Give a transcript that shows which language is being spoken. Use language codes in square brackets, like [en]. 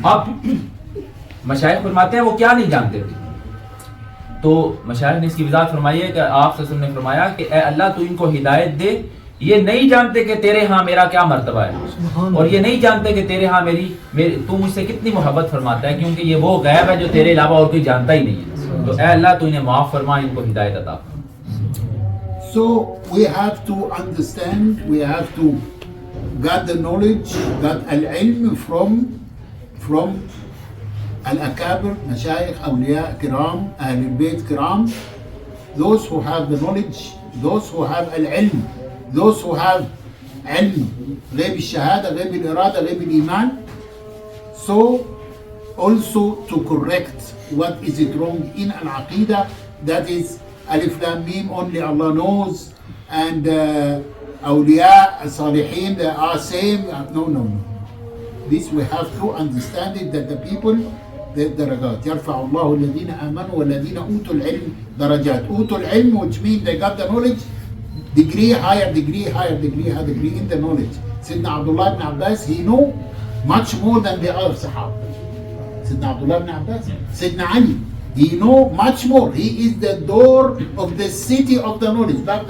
[ur] اب مشائخ فرماتے ہیں وہ کیا نہیں جانتے تھے؟ تو مشائخ نے اس کی وضاحت فرمائی ہے کہ آپ صلی اللہ علیہ وسلم نے فرمایا کہ اے اللہ تو ان کو ہدایت دے، یہ نہیں جانتے کہ تیرے ہاں میرا کیا مرتبہ ہے اور یہ نہیں جانتے کہ تیرے ہاں تو مجھ سے کتنی محبت فرماتا ہے، کیونکہ یہ وہ غیب ہے جو تیرے علاوہ اور کوئی جانتا ہی نہیں ہے. تو اے اللہ تو انہیں معاف فرما، ان کو ہدایت عطا فرما. [en] So we have to understand, we have to get the knowledge, get al-ilm from al-akabir, mashayikh, awliya kiram, ahl al-bayt kiram, those who have the knowledge, those who have al-ilm, those who have ilm, [ar] غيب الشهادة, غيب الإرادة, غيب الإيمان. [en] So also to correct what is it wrong in al-aqidah, that is Alif Lam Mim, only Allah knows, and awliya, salihin, they are same. No. This we have to understand it, that the people, the darajat. [ar] يرفع الله الذين آمنوا والذين أوتوا العلم درجات. أوتوا العلم, [en] which means they got the knowledge, degree, higher degree in the knowledge. Sayyidina Abdullah ibn Abbas, he knew much more than the other Sahaba. Sayyidina Abdullah ibn Abbas, Sayyidina Ali, he know much more. He is the door of the city of the knowledge.